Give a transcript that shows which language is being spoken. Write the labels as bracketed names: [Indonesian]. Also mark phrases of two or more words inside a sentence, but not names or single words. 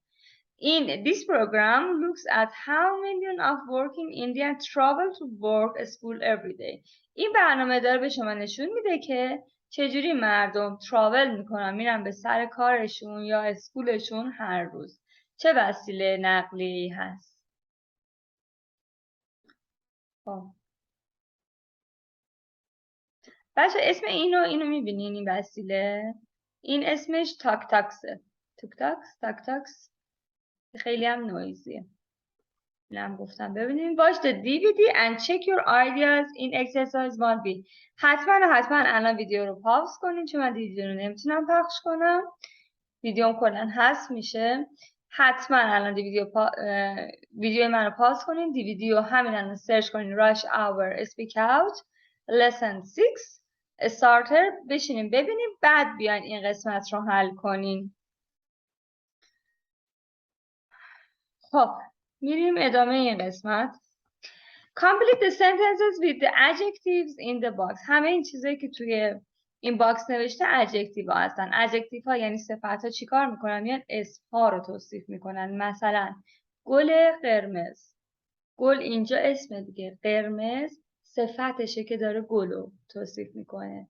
[English] This program looks at how millions of working Indians travel to work school every day. [Persian] این برنامه داره به شما نشون میده که چجوری مردم تراول میکنن، میرن به سر کارشون یا اسکولشون هر روز. چه وسیله نقلیه‌ای هست؟ بچه اسم اینو میبینین این وسیله؟ این اسمش تاک تاکسه. تاک تاکس خیلی هم نویزیه. اینم گفتم ببینید. [English] watch the DVD and check your ideas in exercise 1B. [Persian] حتما الان ویدیو رو پاوز کنین چون من ویدیو رو نمیتونم پخش کنم. ویدیوم کلا حذف میشه. حتما الان ویدیو من رو پاوز کنین. دیویدی رو همین الان سرچ کنین [English] rush hour speak out lesson 6 [Persian] استارتر بشینین ببینین بعد بیاین این قسمت رو حل کنین. خب میریم ادامه این قسمت. [English] Complete the sentences with the adjectives in the box. [Persian] همه این چیزایی که توی این باکس نوشته adjective ها هستن. adjective ها یعنی صفت ها چیکار میکنن؟ میان اسم ها رو توصیف میکنن. مثلا گل قرمز. گل اینجا اسم دیگه. قرمز صفتشه که داره گل رو توصیف میکنه.